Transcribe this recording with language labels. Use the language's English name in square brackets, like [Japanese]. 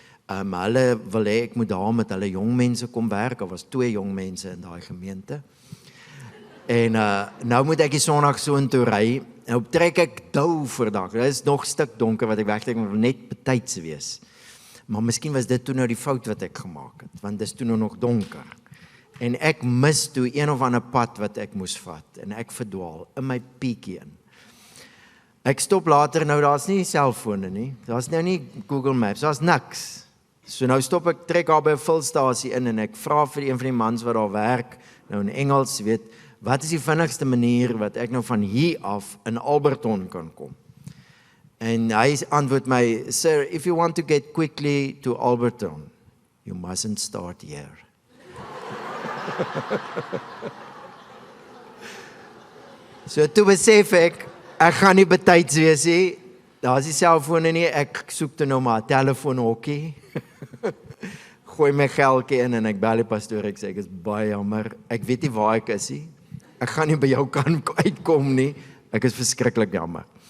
[Afrikaans] Hulle wil hê ek moet daar met hulle jong mense kom werk. Daar was 2 jong mense in daai gemeente. En nou moet ek die Sondag so intoe ry. Nou trek ek dou vir dag. Dit is nog 'n stuk donker wat ek wegtrek, maar net betyds wees. Maar miskien was dit toe nou die fout wat ek gemaak het, want dit is toe nog donker. En ek mis toe een of ander pad wat ek moes vat, en ek verdwaal in my piekie in. Ek stop later, nou daar's nie selfone nie, daar's nou nie Google Maps, daar's niks. So nou stop ek, trek daar by 'n vulstasie in, en ek vra vir een van die mans wat daar werk, nou in Engels, weet, wat is die vinnigste manier wat ek nou van hier af in Alberton kan kom? En hy antwoord my, [English] sir, if you want to get quickly to Alberton, you mustn't start here. [Afrikaans] So toe besef ek gaan nie betyds wees nie, daar is die selfone nie, ek soek toe nou maar 'n telefoonhokkie, gooi my geldjie in en ek bel die pastoor, ek sê ek is baie jammer, ek weet nie waar ek is nie, ek gaan nie by jou kan uitkom nie, ek is verskriklik jammer.